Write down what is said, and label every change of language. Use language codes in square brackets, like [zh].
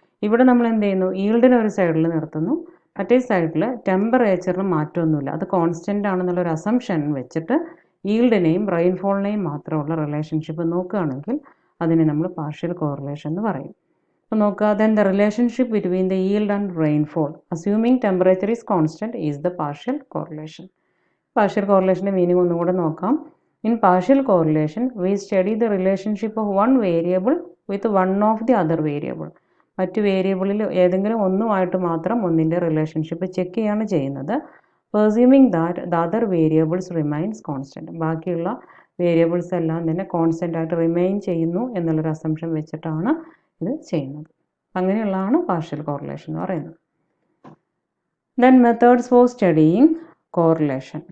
[ml] ഇവിടെ നമ്മൾ എന്ത് ചെയ്യുന്നു, ഈൽഡിനെ ഒരു സൈഡിൽ നിർത്തുന്നു, മറ്റേ സൈഡിൽ ടെമ്പറേച്ചറിന് മാറ്റമൊന്നുമില്ല, അത് കോൺസ്റ്റൻ്റ് ആണെന്നുള്ളൊരു അസംഷൻ വെച്ചിട്ട് ഈൽഡിനെയും റെയിൻഫോളിനെയും മാത്രമുള്ള റിലേഷൻഷിപ്പ് നോക്കുകയാണെങ്കിൽ അതിനെ നമ്മൾ പാർഷ്യൽ കോറിലേഷൻ എന്ന് പറയും. അപ്പോൾ നോക്കുക, [en] then the relationship between the yield and rainfall assuming temperature is constant is the partial correlation. Partial correlation meaning [ml] ഒന്നും കൂടെ നോക്കാം. [en] In partial correlation we study the relationship of one variable with one of the other variable. [ml] മറ്റു വേരിയബിളിൽ ഏതെങ്കിലും ഒന്നുമായിട്ട് മാത്രം ഒന്നിൻ്റെ relationship check ചെയ്യാണ് ചെയ്യുന്നത്. [en] Presuming that the other variables remains constant. [ml] ബാക്കിയുള്ള വേരിയബിൾസ് എല്ലാം തന്നെ കോൺസ്റ്റൻ്റ് ആയിട്ട് റിമൈൻ ചെയ്യുന്നു എന്നുള്ളൊരു അസംഷൻ വെച്ചിട്ടാണ് ഇത് ചെയ്യുന്നത്. അങ്ങനെയുള്ളതാണ് പാർഷ്യൽ കോറിലേഷൻ എന്ന് പറയുന്നത്. [en] Then methods for studying correlation.